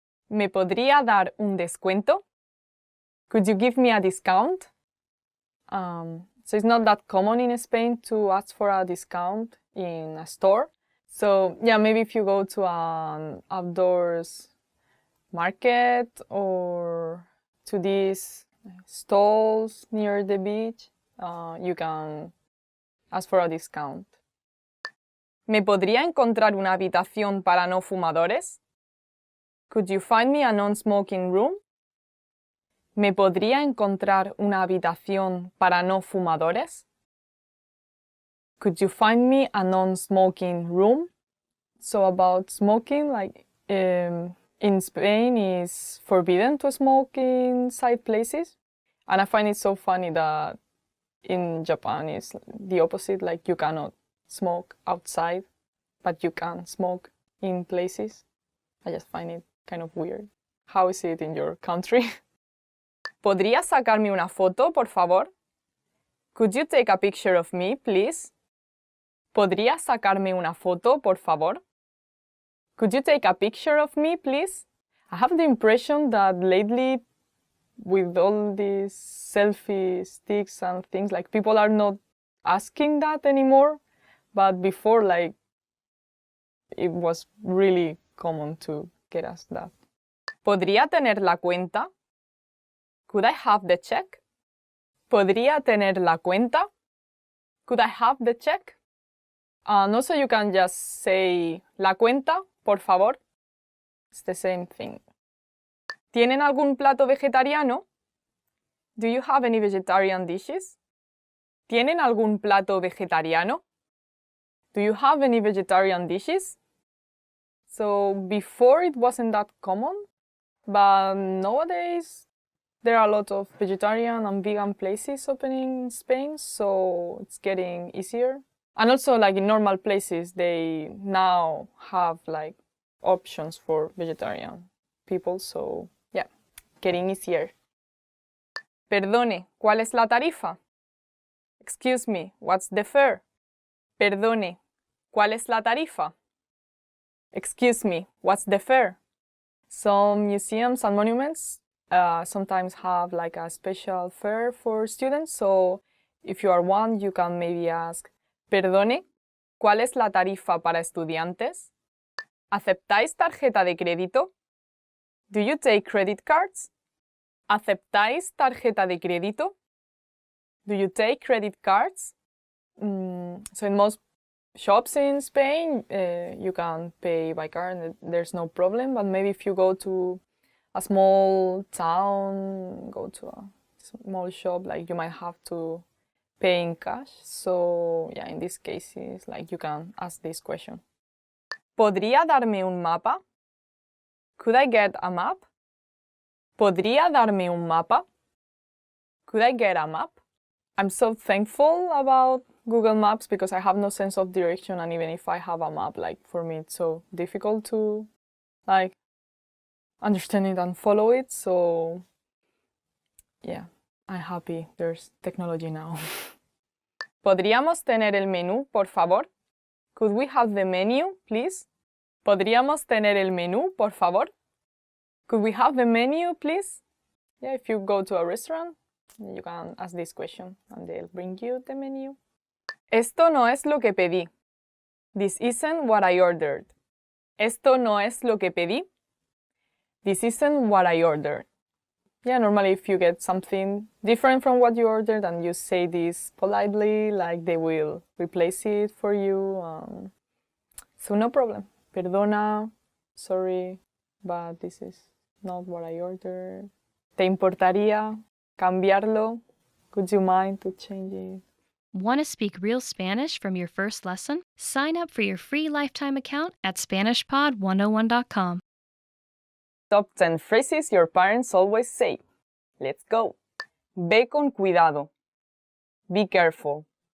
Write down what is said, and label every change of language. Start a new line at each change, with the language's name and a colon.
Spanish: ¿Me podría dar un descuento?
English: Could you give me a discount? So it's not that common in Spain to ask for a discount in a store. So yeah, maybe if you go to an outdoors market or to these stalls near the beach, you can ask for a discount.
Spanish: ¿Me podría encontrar una habitación para no fumadores?
English: Could you find me a non-smoking room?
Spanish: ¿Me podría encontrar una habitación para no fumadores?
English: Could you find me a non-smoking room? So about smoking, in Spain is forbidden to smoke inside places. And I find it so funny that in Japan it's the opposite, you cannot smoke outside, but you can smoke in places. I just find it kind of weird. How is it in your country?
Spanish: ¿Podrías sacarme una foto, por favor?
English: Could you take a picture of me, please?
Spanish: ¿Podrías sacarme una foto, por favor?
English: Could you take a picture of me, please? I have the impression that lately, with all these selfie sticks and things, people are not asking that anymore. But before, it was really common to get asked that.
Spanish: ¿Podría tener la cuenta?
English: Could I have the check?
Spanish: ¿Podría tener la cuenta?
English: Could I have the check? And also you can just say
Spanish: la cuenta, por favor.
English: It's the same thing.
Spanish: ¿Tienen algún plato vegetariano?
English: Do you have any vegetarian dishes?
Spanish: ¿Tienen algún plato vegetariano?
English: Do you have any vegetarian dishes? So before it wasn't that common, but nowadays there are a lot of vegetarian and vegan places opening in Spain, so it's getting easier. And also, in normal places, they now have options for vegetarian people, so yeah, getting easier.
Spanish: Perdone, ¿cuál es la tarifa?
English: Excuse me, what's the fare?
Spanish: Perdone, ¿cuál es la tarifa?
English: Excuse me, what's the fare? Some museums and monuments sometimes have a special fare for students, so if you are one, you can maybe ask,
Spanish: Perdone, ¿cuál es la tarifa para estudiantes? ¿Aceptáis tarjeta de crédito?
English: Do you take credit cards?
Spanish: ¿Aceptáis tarjeta de crédito?
English: Do you take credit cards? So in most shops in Spain, you can pay by card and there's no problem, but maybe if you go to a small town, go to a small shop, like you might have to pay in cash. So yeah, in these cases, like you can ask this question.
Spanish: ¿Podría darme un mapa?
English: Could I get a map?
Spanish: ¿Podría darme un mapa?
English: Could I get a map? I'm so thankful about Google Maps because I have no sense of direction, and even if I have a map, like for me it's so difficult to like understand it and follow it. So yeah, I'm happy there's technology now.
Spanish: ¿Podríamos tener el menú, por favor?
English: Could we have the menu, please?
Spanish: ¿Podríamos tener el menú, por favor?
English: Could we have the menu, please? Yeah, if you go to a restaurant, you can ask this question and they'll bring you the menu.
Spanish: Esto no es lo que pedí.
English: This isn't what I ordered.
Spanish: Esto no es lo que pedí.
English: This isn't what I ordered. Yeah, normally if you get something different from what you ordered and you say this politely, like they will replace it for you. So no problem. Perdona, sorry, but this is not what I ordered.
Spanish: ¿Te importaría cambiarlo?
English: Would you mind to change it? Want to speak real Spanish from your first lesson? Sign up for your free lifetime account at SpanishPod101.com. Top 10 phrases your parents always say. Let's go.
Spanish: Ve con cuidado.
English: Be careful.